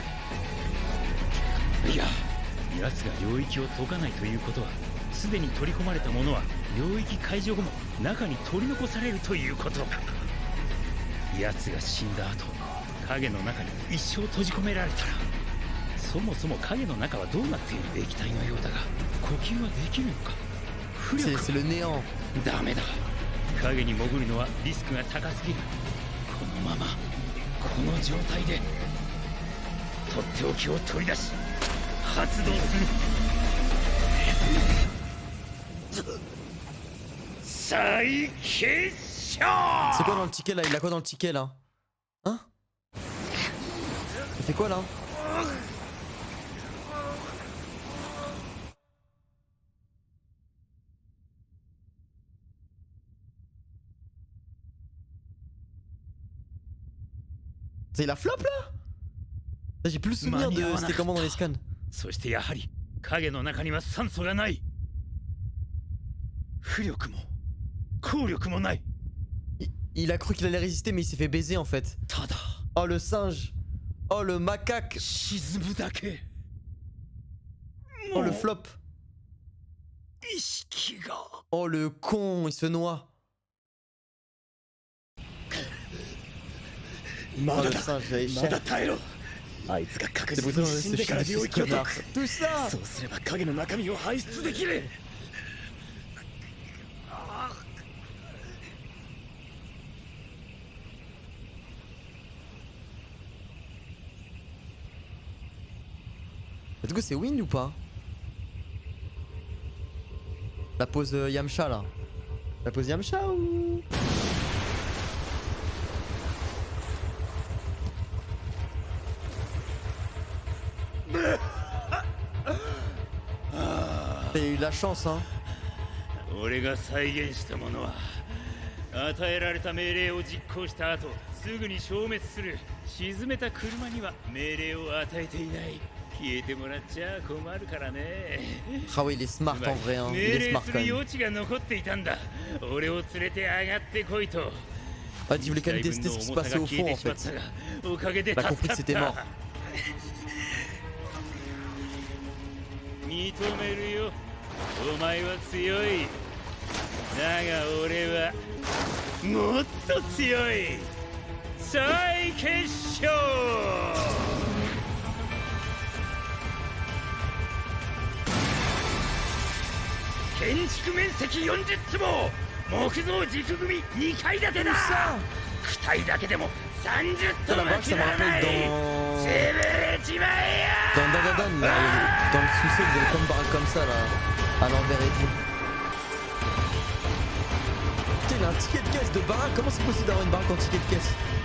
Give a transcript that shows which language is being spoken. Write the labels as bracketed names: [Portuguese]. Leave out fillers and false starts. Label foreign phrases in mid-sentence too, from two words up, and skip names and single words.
[Japanese] いや、奴が領域を解かないということはすでに取り込まれたものは領域解除後も中に取り残されるということ。奴が死んだ後影の中に一生閉じ込められたらそもそも影の中はどうなっている。液体のようだが呼吸はできるのか。浮力 [French] C'est le néant. [Japanese] ダメだ。影に潜るのはリスクが高すぎる。このままこの状態でとっておきを取り出し発動する。再結晶。 [French] C'est quoi dans le ticket là? Il a quoi dans le ticket là? Hein? Il fait quoi là? C'est la flop là? J'ai plus le souvenir de c'était comment dans les scans. [Japanese] そしてやはり影の中には酸素がない。浮力も効力もない。 [French] Il a cru qu'il allait résister mais il s'est fait baiser en fait. [Japanese] ただ [French] Oh le singe. Oh le macaque. [Japanese] 沈むだけ。 [French] Oh le flop. [Japanese] 意識が。 [French] Oh le con, il se noie. [Japanese] ま [French] Oh [Japanese] だ [French] le [Japanese] だ。 [French] singe, j'avais [Japanese] ま [French] cher. [Japanese] だ耐えろ。あいつが確 [French] C'est [Japanese] 実 [French] brutal [Japanese] に [French] de [Japanese] 死んでから領域を解く。 [French] Tout ça. [Japanese] そうすれば影の中身を排出できる。 [French] Du coup c'est win ou pas? La pose Yamcha là. La pose Yamcha ou... T'as eu de la chance hein. [Japanese] 俺が再現したものは与えられた命令を実行した後すぐに消滅する。沈めた車には命令を与えていない。消えてもらっちゃ困るからね。 [French] Ah ouais il est smart en vrai hein. Il est [Japanese] 命令 [French] smart [Japanese] す [French] quand [Japanese] る [French] même. [Japanese] 余地が残っていたんだ。俺を連れて上がってこいと。 [French] Ah tu voulais quand même tester ce qui se passait au fond en fait. [Japanese] おかげで [French] T'as [Japanese] 助 [French] compris [Japanese] か [French] que [Japanese] っ [French] c'était mort. [Japanese] た。認めるよ。お前は強い。だが俺はもっと強い。再結晶。建築面積40坪。木造軸組2階建てだ。躯体だけでも30 [French] Ça [Japanese] ト [French] la [Japanese] ンは [French] vache [Japanese] 切 [French] ça me [Japanese] らない。 [French] rappelle [Japanese] 潰れちまえや。 [French] dans Dandadan là, dans le sous-sol vous avez comme baraque comme ça là, à l'envers et tout. Putain il a un ticket de caisse de baraque, comment c'est possible d'avoir une baraque en ticket de caisse?